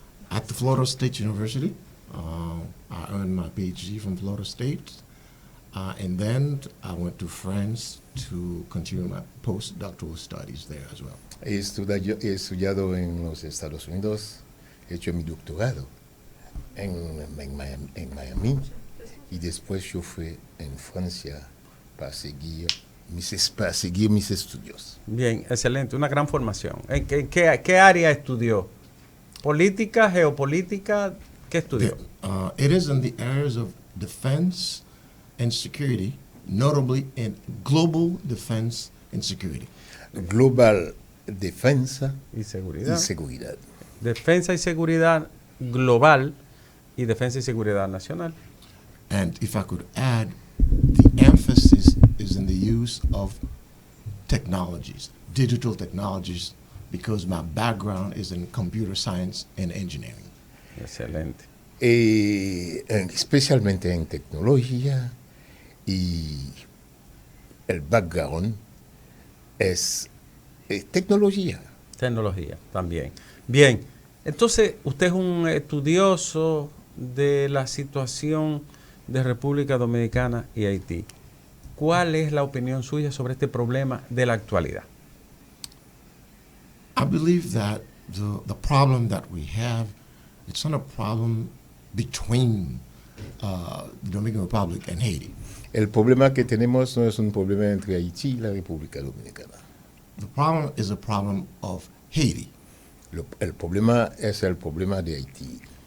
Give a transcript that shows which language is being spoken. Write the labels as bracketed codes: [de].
[en] At the Florida State University. I earned my PhD from Florida State. And then I went to France to continue my postdoctoral studies there as well. [es] He estudiado en los Estados Unidos, he hecho mi doctorado en Miami y después yo fui en Francia para seguir mis estudios. Bien, excelente, una gran formación. ¿En qué área estudió? ¿Política, geopolítica? ¿Qué estudió? [en] It is in the areas of defense and security, notably in global defense and security. [es] Global defensa y seguridad. Defensa y seguridad global y defensa y seguridad nacional. [en] And if I could add, the emphasis is in the use of technologies, digital technologies, because my background is in computer science and engineering. [es] Excelente. Especialmente en tecnología, y el background es tecnología. Tecnología también. Bien, entonces usted es un estudioso de la situación de República Dominicana y Haití. ¿Cuál es la opinión suya sobre este problema de la actualidad? [en] I believe that the problem that we have, it's not a problem between the Dominican Republic and Haiti. [es] El problema que tenemos no es un problema entre Haití y la República Dominicana. [en] The problem is a problem of Haiti. [es] El problema es el problema de Haití.